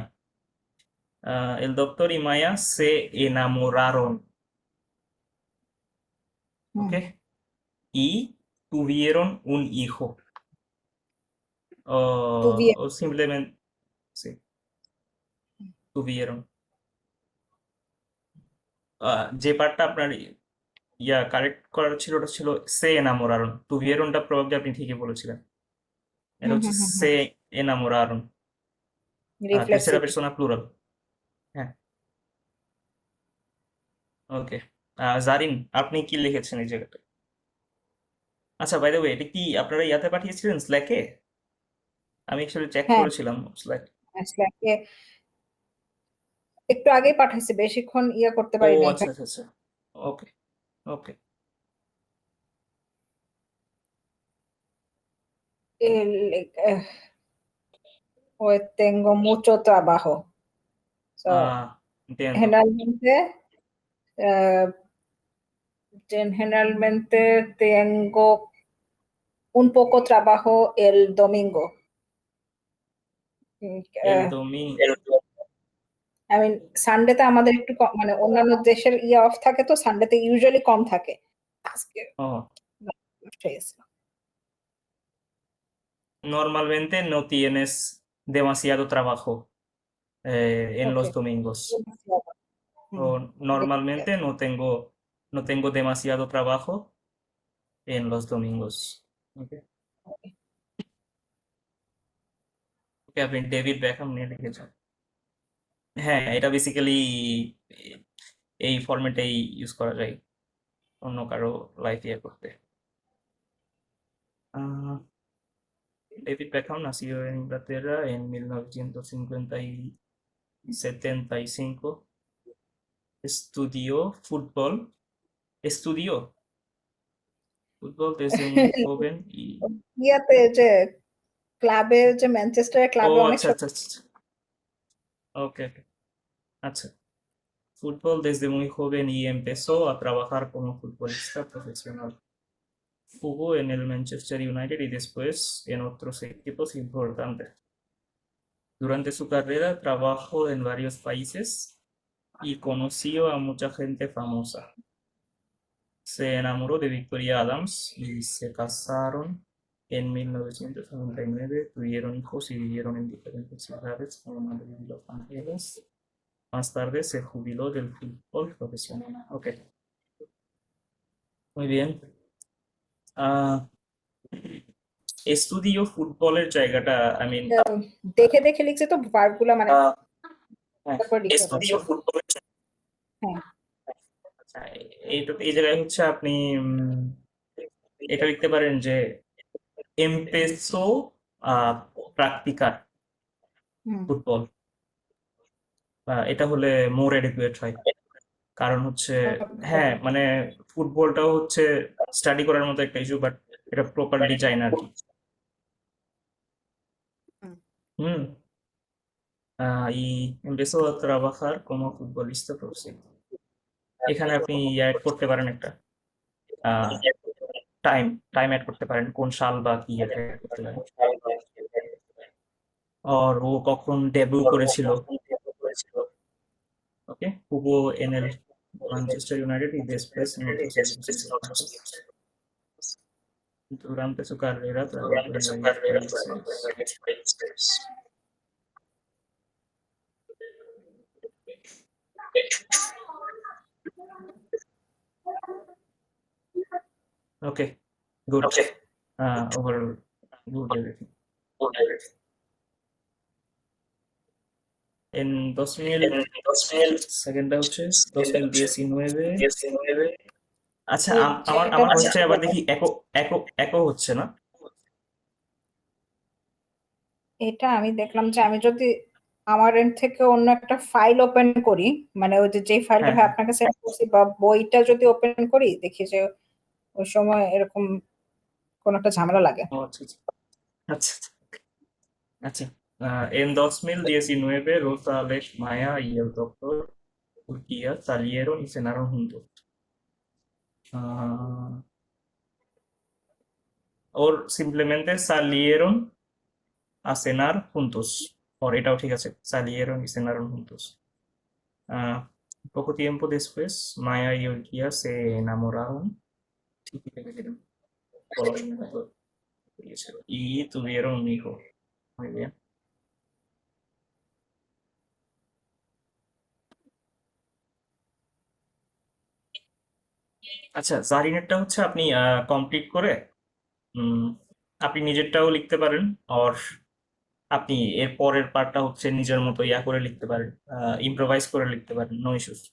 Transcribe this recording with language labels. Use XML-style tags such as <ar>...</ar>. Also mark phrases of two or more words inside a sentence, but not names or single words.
<es>El doctor y Maya se enamoraron, ¿ok? Y tuvieron un hijo. Tuvieron. O simplemente, sí, tuvieron.</es> <bn>যে পার্টটা আপনার কারেক্ট করার ছিল, ওটা ছিল</bn> <es>se enamoraron.</es> <bn>তুভিয়েরনটা প্রবাবলি আপনি ঠিকই বলেছিলেন, এটা হচ্ছে</bn> <es>se enamoraron,</es> <bn>তেসেরা</bn> <en>Reflexivity.</en> <es>persona plural.</es> <bn>হ্যাঁ, ওকে। জারিন, আপনি কি লিখেছেন এই জায়গাটা? আচ্ছা,</bn> <en>by the way,</en> <bn>এটা কি আপনারা ইয়াতে পাঠিয়েছিলেন স্ল্যাকে? আমি</bn> <en>actually check</en> <bn>হ্যাঁ, করেছিলাম স্ল্যাক। স্ল্যাকে একটু আগেই পাঠাইছি, বেশিক্ষণ করতে ও পারি নাই। আচ্ছা আচ্ছা আচ্ছা,</bn> <en>okay okay.</en> <es>Eh, Hoy tengo mucho trabajo. So, Entiendo. generalmente, eh, generalmente tengo un poco trabajo el domingo. El Eh, domingo.</es> <en>I mean,</en> <bn>সানডেতে আমাদের একটু মানে অন্যান্য দেশের অফ থাকে, তো সানডেতে ইউজুয়ালি কম থাকে। আজকে Oh, নষ্ট হয়ে গেছে।</bn> <es>normalmente no tienes demasiado trabajo en los</es> <bn>ওকে,</bn> <es>domingos. O normalmente no tengo demasiado trabajo en los domingos.</es> <en>Okay. Okay,</en> <bn>আপনি ডেভিড বেকহাম নিয়ে লিখেছেন। হ্যাঁ, এটা বেসিক্যালি এই ফরম্যাটেই ইউজ করা যায় অন্য কারো লাইফ ইয়ে করতে। আহ,</bn> <es>David Beckham nació en Inglaterra en 1975. Estudió fútbol desde muy joven y... যে ক্লাবে, যে ম্যানচেস্টারের ও ক্লাবে অনেক আচ্ছা আচ্ছা আচ্ছা,</es> <en>okay okay,</en> <es>আচ্ছা। Fútbol desde muy joven y empezó a trabajar como futbolista profesional. Jugó en el Manchester United y después en otros equipos importantes. Durante su carrera trabajó en varios países y conoció a mucha gente famosa. Se enamoró de Victoria Adams y se casaron en 1999. Tuvieron hijos y vivieron en diferentes ciudades como Madrid y Los Ángeles. Más tarde se jubiló del fútbol profesional. Ok, muy bien.</es> <bn>আহ</bn> <es>estudió fútbol</es> <bn>জায়গাটা,</bn> <en>I mean,</en> <bn>দেখে দেখে লিখছে, তো ভার্বগুলো মানে তারপর লিখতে স্টুডিও পারছে। ফুটবলের হ্যাঁ, এই জায়গায় হচ্ছে আপনি এটা লিখতে পারেন যে</bn> <es>empezó a practicar</es> <bn>হুম, ফুটবল। এটা হলে</bn> <en>more adequate</en> <bn>হয়, কারণ হচ্ছে হ্যাঁ মানে ফুটবলটাও হচ্ছে স্টাডি করার মতো একটা ইস্যু, বাট এটা প্রপারলি যায় না আর কি। হুম। হুম।</bn> <es>Y empezó a trabajar como futbolista profesional.</es> <bn>এখানে আপনি অ্যাড করতে পারেন একটা</bn> <en>time time add</en> <bn>করতে পারেন, কোন সাল বা কি অ্যাড করতে পারেন। আর ও কখন ডেবিউ করেছিল। ওকে,</bn> <es>jugó en el Manchester United y después en otros equipos importantes. Durante su carrera trabajó en varios países.</es> <en>Okay, good. Overall, good everything.</en> <es>En 2000,</es> <bn>সেকেন্ডটা হচ্ছে 2019। আচ্ছা, আমার এটা আমার ভয়েসটা আবার দেখি একো একো একো হচ্ছে না। এটা আমি দেখলাম যে আমি যদি আমার এন্ড থেকে অন্য একটা ফাইল ওপেন করি, মানে ওই যে ফাইলটা হ্যাঁ আপনাকে সেন্ড করছি, বা বইটা যদি ওপেন করি, দেখি যে ওই সময় এরকম কোন একটা ঝামেলা লাগে। ও আচ্ছা আচ্ছা আচ্ছা আচ্ছা।</bn> <es>En 2019, Rosa, Alex, Maya y el doctor Urquía salieron y cenaron juntos. Or simplemente salieron a cenar juntos.</es> <bn>Por এটাও ঠিক আছে,</bn> <es>salieron y cenaron juntos. Poco tiempo después, Maya y Urquía se enamoraron y tuvieron un hijo. Muy bien.</es> <bn>আচ্ছা, জারিনেরটা হচ্ছে আপনি কমপ্লিট করে আপনি নিজেরটাও লিখতে পারেন, আর আপনি এর পরের পার্টটা হচ্ছে নিজের মতো করে লিখতে পারেন, ইম্প্রোভাইজ করে লিখতে পারেন,</bn> <en>no issues.</en>